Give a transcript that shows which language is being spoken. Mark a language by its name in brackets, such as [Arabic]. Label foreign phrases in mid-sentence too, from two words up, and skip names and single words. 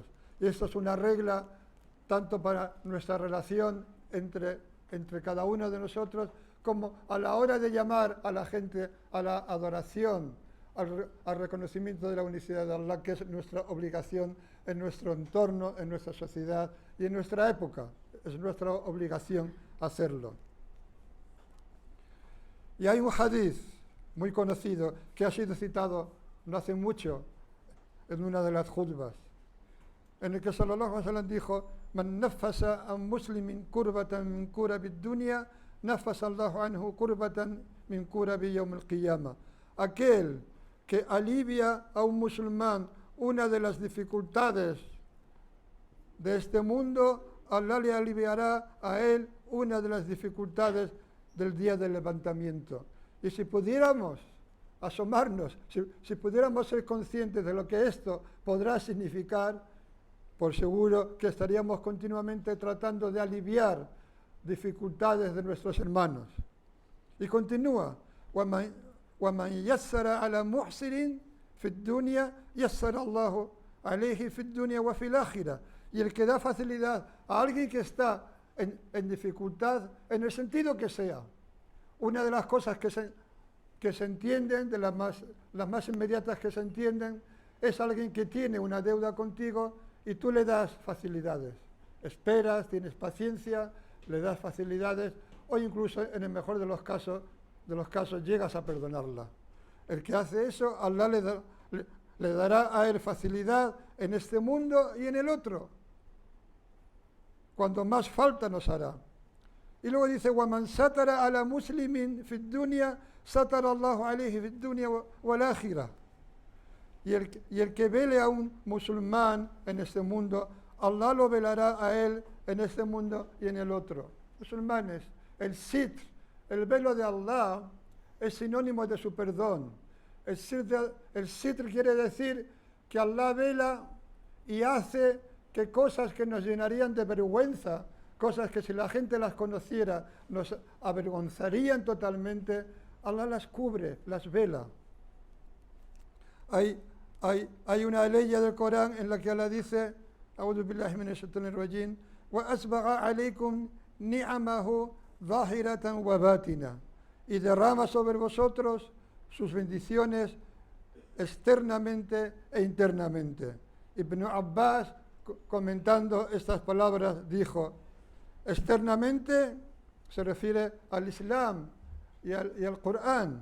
[Spanish] Y esto es una regla tanto para nuestra relación entre cada uno de nosotros, como a la hora de llamar a la gente a la adoración, al reconocimiento de la unicidad de Allah, que es nuestra obligación en nuestro entorno, en nuestra sociedad y en nuestra época. Es nuestra obligación hacerlo. Y hay un hadith muy conocido que ha sido citado no hace mucho en una de las khutbas, en el que [Arabic] صلى الله عليه وسلم [Spanish] dijo: [Arabic] من نفس عن مسلم كربة من كرب الدنيا نفس الله عنه كربة من كرب يوم القيامة. [Spanish] Aquel que alivia a un musulmán una de las dificultades de este mundo, Allah le aliviará a él una de las dificultades del día del levantamiento. Y si pudiéramos asomarnos, si pudiéramos ser conscientes de lo que esto podrá significar, por seguro que estaríamos continuamente tratando de aliviar dificultades de nuestros hermanos. Y continúa: [Arabic] وَمَنْ يَسَّرَ عَلَى مُحْسِنٍ فِي الدُّنْيَا يَسَّرَ اللَّهُ عَلَيْهِ فِي الدُّنْيا وَفِي الْآخِرَةِ. [Spanish] Y el que da facilidad a alguien que está en dificultad, en el sentido que sea. Una de las cosas que se entienden, de las más inmediatas que se entienden, es alguien que tiene una deuda contigo y tú le das facilidades. Esperas, tienes paciencia, le das facilidades, o incluso en el mejor de los casos llegas a perdonarla. El que hace eso, Allah le dará a él facilidad en este mundo y en el otro, cuando más falta nos hará. Y luego dice: [Arabic] وَمَنْ سَتَرَ عَلَى مُسْلِمٍ فِي الدُّنْيا سَتَرَ اللَّهُ عَلَيْهِ فِي الدُّنْيا وَالْآخِرَةِ. [Spanish] Y el que vele a un musulmán en este mundo, Allah lo velará a él en este mundo y en el otro. Musulmanes, el sitr, el velo de Allah, es sinónimo de su perdón. El sitr quiere decir que Allah vela y hace que cosas que nos llenarían de vergüenza, cosas que si la gente las conociera nos avergonzarían totalmente, Allah las cubre, las vela. Hay una ley del Corán en la que Allah dice: [Arabic] أعوذ بالله من الشيطان الرجيم وأسبغ عليكم نعمه ظاهرة وباطنة. [Spanish] Y derrama sobre vosotros sus bendiciones externamente e internamente. Ibn Abbas, comentando estas palabras, dijo: externamente se refiere al Islam y al Corán.